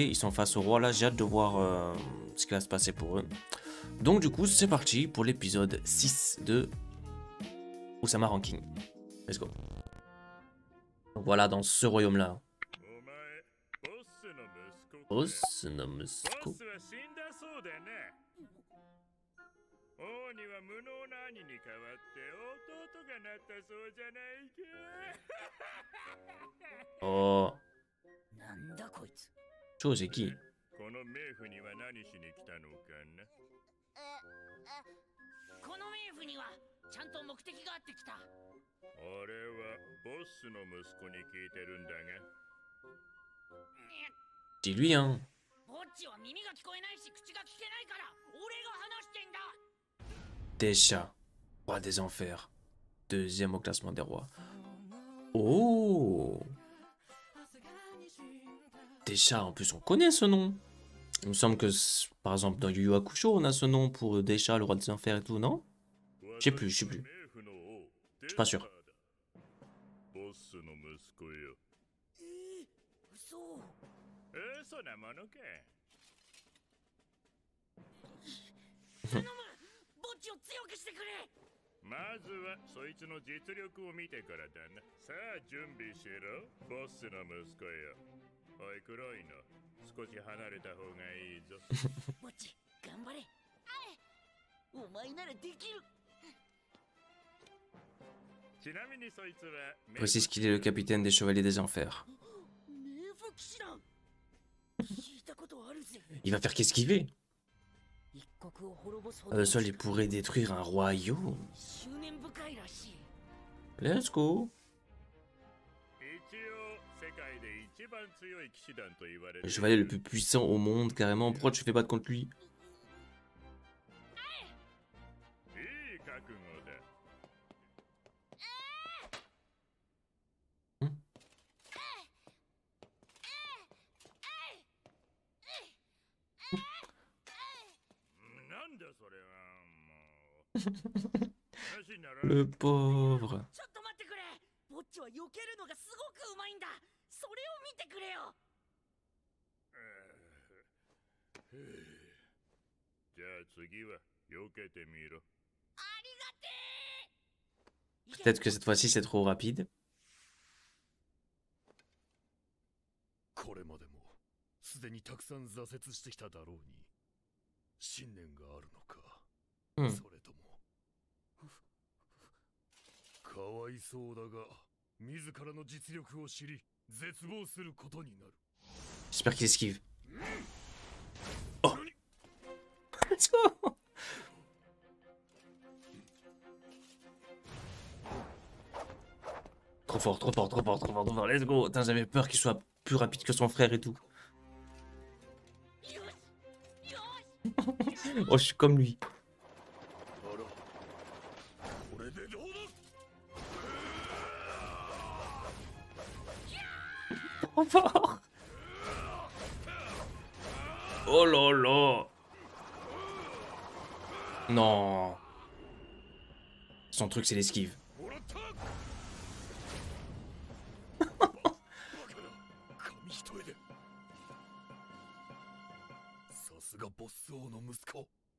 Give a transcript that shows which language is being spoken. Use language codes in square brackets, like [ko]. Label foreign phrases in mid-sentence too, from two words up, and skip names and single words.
[fr] Ils sont face au roi là, j'ai hâte de voir ce qui va se passer pour eux. Donc du coup c'est parti pour l'épisode 6 de Osama Ranking. [en] Let's go. [fr] Donc voilà, dans ce royaume là. [ja] ボスの息子. 王には無能な兄に代わって弟がなったそうじゃないか。 Oh. なんだこいつ。 [fr] 超 c'est qui? [ja] この冥府には何しに来たのかな。この冥府にはちゃんと目的があってきた。俺はボスの息子に聞いてるんだが。 [fr] C'est lui hein. [ja] ボッチは耳が聞こえないし口が聞けないから俺が話してんだ。 [fr] Desha, roi des enfers. Deuxième au classement des rois. Oh. Desha, en plus on connaît ce nom. Il me semble que, par exemple, dans Yu Yu Hakusho, on a ce nom pour Desha, le roi des enfers et tout, non? Je sais plus. Je suis pas sûr. [ja] ボスの息子よ。嘘。嘘なものか。頼む。ボッチを強くしてくれ。まずはそいつの実力を見てからだな。さあ準備しろ、ボスの息子よ。おい黒いの、少し離れた方がいいぞ。ボッチ、頑張れ。お前ならできる。ちなみにそいつは [fr] Précise qu'il est le capitaine des chevaliers des enfers. [ja] 冥府騎士団。聞いたことあるぜ。 [fr] Il va faire qu'esquiver. [ja] 一国を滅ぼすほ [fr] À [ja] ど [fr] eux seuls, il pourrait détruire un royaume. [ja] 執念深いらしい。 [en] Let's go. [ja] 一応世界で一番強い騎士団と言われ [fr] Le [ja] る。 [fr] chevalier le plus puissant au monde, carrément. Pourquoi tu fais battre contre lui? [ja] いい覚悟だ。なんだそれはもう。 [fr] Le pauvre. [ja] ちょっと待ってくれ。ボッチは避けるのがすごくうまいんだ。それを見てくれよ。じゃあ次は避けてみろ。ありがてえ。 [fr] Peut-être que cette fois-ci, c'est trop rapide. [ja] これまでもすでにたくさん挫折してきただろうに信念があるのか、それともかわいそうだが自らの実力を知り絶望することになる。 [fr] J'espère qu'il esquive. Oh. [en] Let's go. [fr] Trop fort, trop fort, trop fort, trop fort, trop fort. [en] Let's go. [fr] Putain, j'avais peur qu'il soit plus rapide que son frère et tout. Oh, je suis comme lui. [ja] これでどうだ。 [fr] Trop fort. Oh là là. Non. Son truc, c'est l'esquive. [ja] もらった紙一重で。さすがボス王の息子。